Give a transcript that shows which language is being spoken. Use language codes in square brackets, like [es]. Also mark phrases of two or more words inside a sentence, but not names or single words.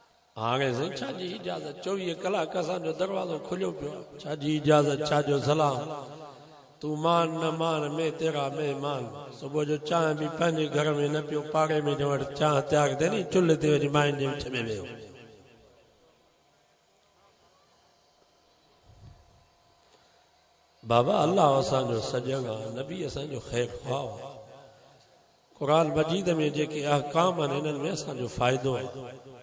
[sd] हाणे साईं छा जी इजाज़त 24 कलाक असांजो दरवाज़ो खुलियो पियो आहे छा जी इजाज़त छा जो सलाम [ur] تو مان نہ مان میں تیرا مہمان [sd] सुबुह जो चांहि बि पंहिंजे घर में न पियो पाड़े में वटि चांहि त्याग दे नी चुल्ह ते वञी माइन जे विच में वियो बाबा अल्लाह असांजो सॼण आहे नबी असांजो ख़ैर ख़्वाह आहे क़ुरान मजीद में जेके अहकाम आहिनि हिननि में असांजो फ़ाइदो आहे